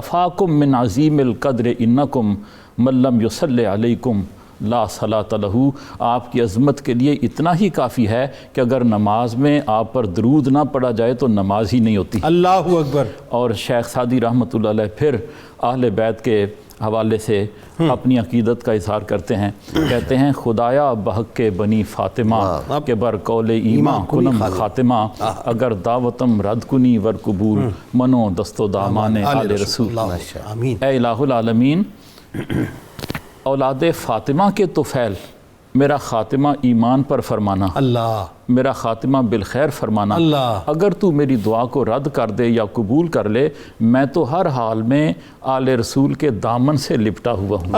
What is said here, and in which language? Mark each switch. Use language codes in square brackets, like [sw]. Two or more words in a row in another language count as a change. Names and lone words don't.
[ar] کفاکم من عظیم القدر انکم من لم یصلی علیکم لا صلاۃ لہ، [ur] آپ کی عظمت کے لیے اتنا ہی کافی ہے کہ اگر نماز میں آپ پر درود نہ پڑھا جائے تو نماز ہی نہیں ہوتی۔ [ar] اللہ اکبر۔ [ur] اور شیخ سعدی رحمۃ اللہ علیہ پھر اہل بیت کے حوالے سے اپنی عقیدت کا اظہار کرتے ہیں، کہتے ہیں [fa] خدایا بحق کے بنی فاطمہ کے بر قول ایمان کنم خاتمہ، اگر دعوتم رد کنی ور قبول منو دست و دامان آل رسول۔ [ur] اے [ar] الہ العالمین، [ur] اولاد فاطمہ کے طفیل، میرا خاتمہ ایمان پر فرمانا، اللہ، میرا خاتمہ بالخیر فرمانا، اللہ، اگر تو میری دعا کو رد کر دے یا قبول کر لے میں تو ہر حال میں آل رسول کے دامن سے لپٹا ہوا ہوں۔